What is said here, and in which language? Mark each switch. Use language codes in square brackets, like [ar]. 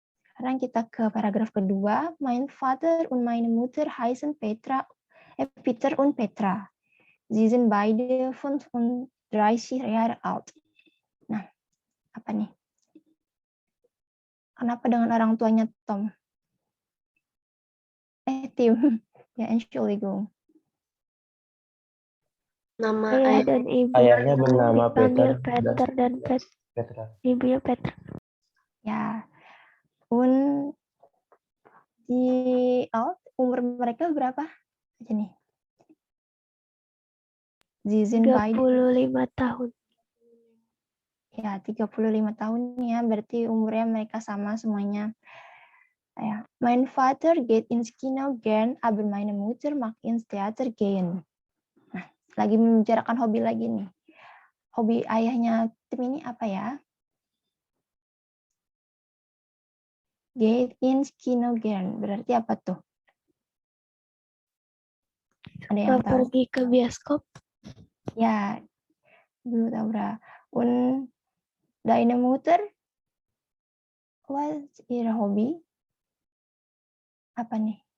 [id] Sekarang kita ke paragraf kedua. [de] Mein Vater und meine Mutter heißen Peter und Petra. Sie sind beide 35 Jahre alt. [id] Nah, apa nih? Kenapa dengan orang tuanya Tom? Tim. Ya, [de] Entschuldigung. [id] Nama Ayah ayah dan ibu Ayahnya bernama dipanggil Peter Peter dan Petra. ibunya Petra. Ya. Und di umur mereka berapa? Aja nih. [de] Sie sind beide [id] 35 tahun. ya 35 tahun ya, berarti umurnya mereka sama semuanya. Ya. [de] Mein Vater geht ins Kino gern, aber meine Mutter mag ins Theater gehen. [id] Nah, lagi membicarakan hobi lagi nih. Hobi ayahnya Tim ini apa ya? Geht ins Kino gern, berarti apa tuh? Ada yang tahu? Pergi ke bioskop. Ya, dulu tahu berapa. [de] Und deine Mutter, was ihre Hobby? [id] Apa nih?